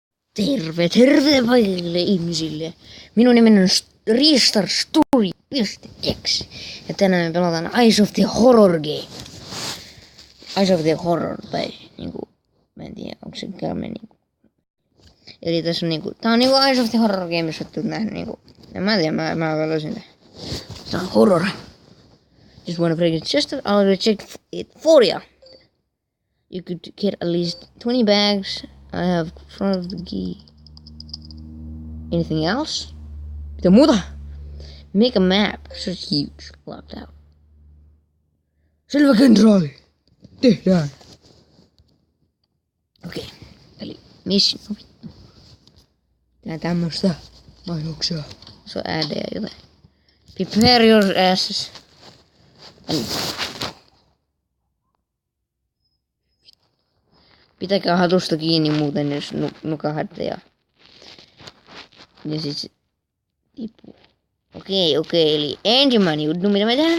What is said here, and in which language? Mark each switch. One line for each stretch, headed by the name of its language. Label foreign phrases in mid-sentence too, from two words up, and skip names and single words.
Finnish: Terve kaikille ihmisille. Minun nimeni on Restarstory.exe. Ja tänään me pelataan Eyes of the Horror game. Eyes of the Horror, tai niinku, mä en tiedä, onko se kämme niinku. Eli tässä on niinku, tää on niinku Eyes of the Horror game, jos oot nähnyt niinku. En mä tiedä, mä löysin tää. Tää on horror.
English: Just wanna break it just I'll check it for ya. You could get at least 20 bags. I have front of the key. Anything else?
Finnish: Mitä muuta?
English: Make a map. So huge. Locked out.
Finnish: Selvä kenraali. Tehdään. Okei. Eli mission. No vittu. Tää tämmöstä mainoksia. Se on äädejä jotain.
English: Prepare your asses.
Finnish: Pitäkää hatusta kiinni muuten, jos nukahatte ja sit se tippuu. Okei, eli ensimmäinen juttu, mitä me tehdään?